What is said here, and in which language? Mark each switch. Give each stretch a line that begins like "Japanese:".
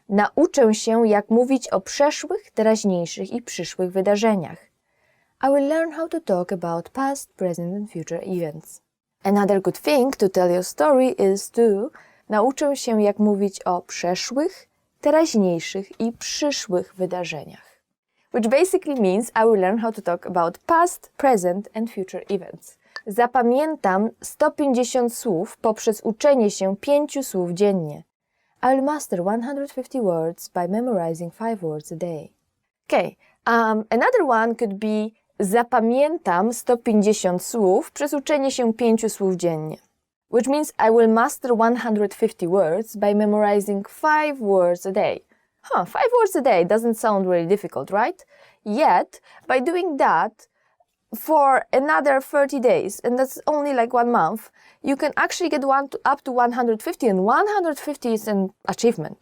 Polish: Nauczę się, jak mówić o przeszłych, teraźniejszych i przyszłych wydarzeniach.
English: I will learn how to talk about past, present and future events. Another good thing to tell your story is to
Polish: nauczę się, jak mówić o przeszłych, teraźniejszych i przyszłych wydarzeniach.
English: Which basically means I will learn how to talk about past, present and future events.
Polish: Zapamiętam 150 słów poprzez uczenie się 5 słów dziennie.
English: I will master 150 words by memorizing 5 words a day. Okay, another one could be
Polish: zapamiętam 150 słów przez uczenie się 5 słów dziennie.
English: Which means I will master 150 words by memorizing 5 words a day. 5 words a day doesn't sound really difficult, right? Yet, by doing that for another 30 days, and that's only 1 month, you can actually get up to 150, and 150 is an achievement.